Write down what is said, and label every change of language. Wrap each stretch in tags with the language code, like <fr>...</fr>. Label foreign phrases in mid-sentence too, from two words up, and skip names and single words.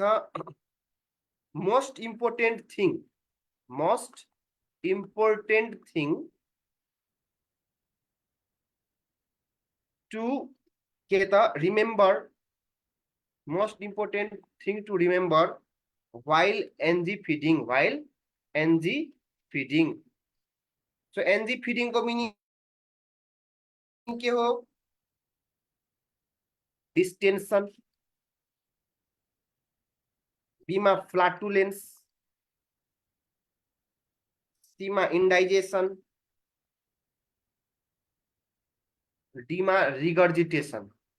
<en>most important thing, most important thing to</en> <ne>के त</ne> <en>remember, most important thing to remember while NG feeding, while NG feeding. So NG feeding</en> <ne>को मिनिङ के हो? डिस्टेन्सन, बी मा फ्लाटुलेन्स, सी मा इन्डाइजेसन, डी मा रिगर्जिटेसन।</ne>